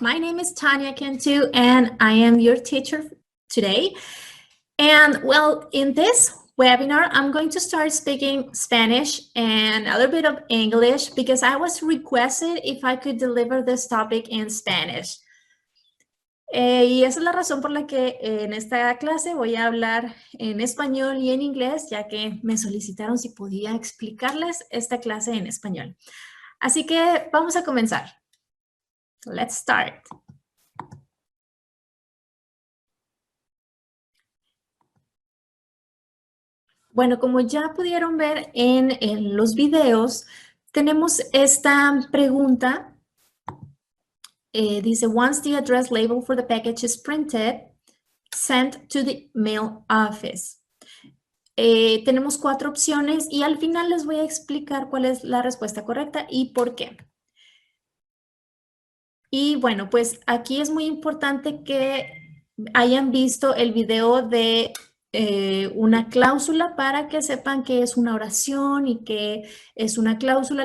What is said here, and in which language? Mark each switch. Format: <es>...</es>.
<en>My name is Tanya Cantu, and I am your teacher today. And well, in this webinar, I'm going to start speaking Spanish and a little bit of English because I was requested if I could deliver this topic in Spanish.</en> <es>Y esa es la razón por la que en esta clase voy a hablar en español y en inglés, ya que me solicitaron si podía explicarles esta clase en español. Así que vamos a comenzar.</es> <en>Let's start.</en> <es>Bueno, como ya pudieron ver en los videos, tenemos esta pregunta. Dice,</es> <en>once the address label for the package is printed, sent to the mail office.</en> <es>Tenemos 4 opciones y al final les voy a explicar cuál es la respuesta correcta y por qué. Y bueno, pues aquí es muy importante que hayan visto el video de una cláusula para que sepan qué es una oración y qué es una cláusula.</es>